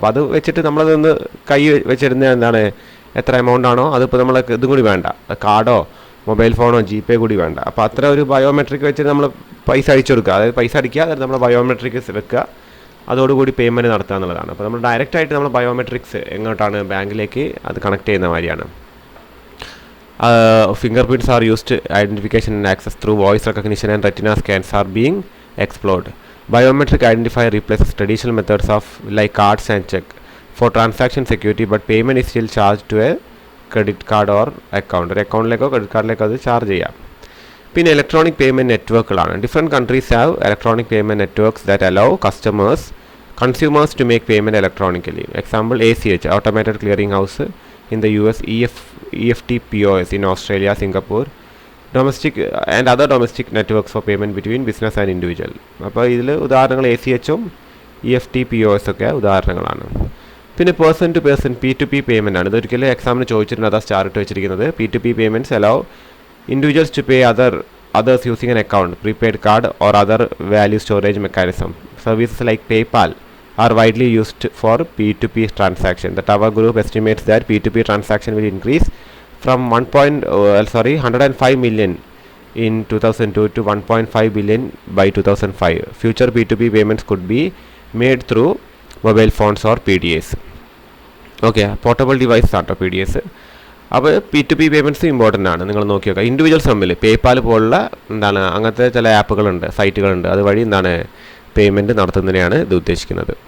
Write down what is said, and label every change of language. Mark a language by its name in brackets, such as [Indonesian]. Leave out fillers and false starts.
[Malayalam] അപ്പോൾ അത് വെച്ചിട്ട് നമ്മളതൊന്ന് കൈ വെച്ചിരുന്ന എന്താണ് എത്ര എമൗണ്ട് ആണോ അതിപ്പോൾ നമ്മൾ ഇതും കൂടി വേണ്ട, കാർഡോ മൊബൈൽ ഫോണോ GPay കൂടി വേണ്ട. അപ്പോൾ അത്ര ഒരു ബയോമെട്രിക് വെച്ചിട്ട് നമ്മൾ പൈസ അടിച്ചു കൊടുക്കുക, അതായത് പൈസ അടിക്കുക, അതായത് നമ്മൾ ബയോമെട്രിക് വെക്കുക, അതോടുകൂടി പേയ്മെൻറ്റ് നടത്തുക എന്നുള്ളതാണ്. അപ്പോൾ നമ്മൾ ഡയറക്റ്റായിട്ട് നമ്മൾ ബയോമെട്രിക്സ് എങ്ങോട്ടാണ് ബാങ്കിലേക്ക് അത് കണക്ട് ചെയ്യുന്ന മാതിരിയാണ്. [English] Fingerprints are used identification and access through voice recognition and retina scans are being explored. Biometric identifier replaces traditional methods of like cards and check for transaction security, but payment is still charged to a credit card or account. [Malayalam] ഒരു അക്കൗണ്ടിലേക്കോ credit കാർഡിലേക്കോ അത് charge ചെയ്യാം. പിന്നെ electronic payment നെറ്റ്വർക്കുകളാണ്. [English] Different countries have electronic payment networks that allow consumers to make payment electronically. Example ACH, Automated Clearing House in the US, EFT POS in Australia, Singapore, domestic and other domestic networks for payment between business and individual. [Malayalam] അപ്പോൾ ഇതിൽ ഉദാഹരണങ്ങൾ ACHും EFT POS ഒക്കെ ഉദാഹരണങ്ങളാണ്. പിന്നെ person to person P2P payment ആണ്. ഇതൊരിക്കലും എക്സാമിന് ചോദിച്ചിട്ടുണ്ട്, അതാ സ്റ്റാർ ഇട്ട് വെച്ചിരിക്കുന്നത്. [English] P2P payments allow individuals to pay others using an account, prepaid card or other value storage mechanism. Services like PayPal are widely used for P2P transaction. The Tower Group estimates that P2P transaction will increase from 105 million in 2002 to 1.5 billion by 2005. Future P2P payments could be made through mobile phones or PDAs. [Malayalam] Okay, portable device ആണ് PDAs. അപ്പോൾ [English] P2P payments important [Malayalam] ആണ്. നിങ്ങൾ നോക്കി നോക്കുക, individuals തമ്മിൽ PayPal പോലുള്ള എന്താണ് അങ്ങനത്തെ ചില ആപ്പുകളുണ്ട്, സൈറ്റുകളുണ്ട്, അതുവഴി എന്താണ് പേയ്മെൻറ്റ് നടത്തുന്നതിനെയാണ് ഇത് ഉദ്ദേശിക്കുന്നത്.